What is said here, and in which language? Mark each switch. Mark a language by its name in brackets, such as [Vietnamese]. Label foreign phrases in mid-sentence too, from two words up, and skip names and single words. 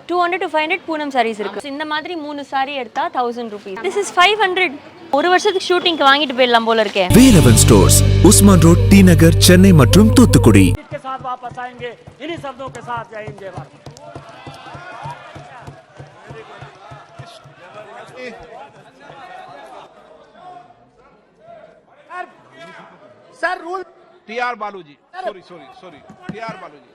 [Tamil] 200 to 500 பூனம் sarees இருக்கு. இந்த மாதிரி 3 saree எடுத்தா 1000 rupees. [English] This is 500. [Tamil] ஒரு வருஷத்துக்கு ஷூட்டிங்க்கு வாங்கிட்டு போயிடலாம் போல இருக்கே. வேலவன் ஸ்டோர்ஸ், உஸ்மான் ரோட், டி நகர், சென்னை மற்றும் தூத்துக்குடி. [Hindi] के साथ वापस आएंगे, इन्हीं शब्दों के साथ जय हिंद जय भारत। सर रूल टीआर बालू जी, सॉरी टीआर बालू जी।